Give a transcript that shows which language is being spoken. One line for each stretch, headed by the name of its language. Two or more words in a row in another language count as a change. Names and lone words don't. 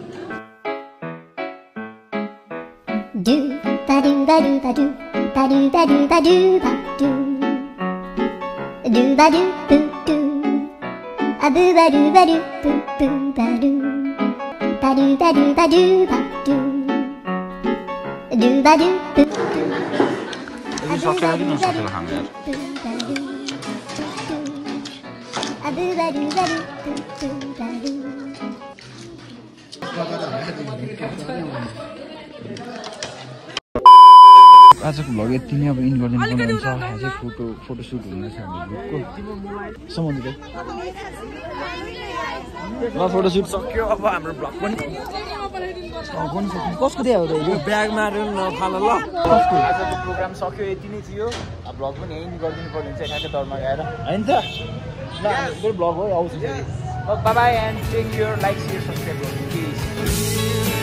Nepali: Do ba do ba do ba do ba do ba do ba do ba do do ba do boo do a boo ba do ba do boo boo ba do ba do ba do ba do ba do do ba do boo यो सकेर कि नसकेर खानु यार a boo ba do ba do boo boo ba do आजको भ्लग यति नै अब इन गरिदिनु पर्ने हुन्छ आज फोटोसुट हुँदैछ हाम्रो ग्रुपको समुद्र ल फोटोसुट सक्यो अब हाम्रो भ्लग पनि कसको थियो यो ब्याग मारेर नफाल ल आजको प्रोग्राम सक्यो यति नै थियो अब भ्लग पनि यहीँ गरिदिनु पर्ने हुन्छ ठ्याक्कै दरमा गएर हैन त ल मेरो भ्लग हो आउँछ बाइ बाइ
English: and take care like share subscribe
Nepali: गर्नु प्लिज